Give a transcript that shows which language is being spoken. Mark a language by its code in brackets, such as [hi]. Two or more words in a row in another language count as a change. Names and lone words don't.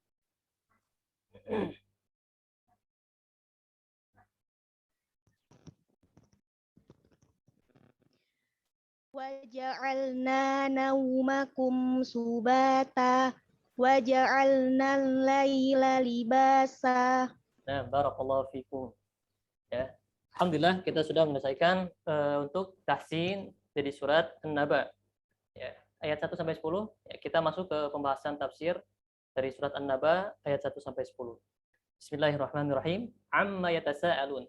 [ar] وجعلنا نومكم سباتا. وجعلنا الليل لباسا. [id] Nah, [ar] بارك الله فيكم. [id] Ya. Alhamdulillah kita sudah menyelesaikan untuk tahsin dari surat An-Naba. Ya, ayat 1 sampai 10. Ya, kita masuk ke pembahasan tafsir dari surat An-Naba ayat 1 sampai 10. [ar] بسم الله الرحمن الرحيم. عم يتساءلون.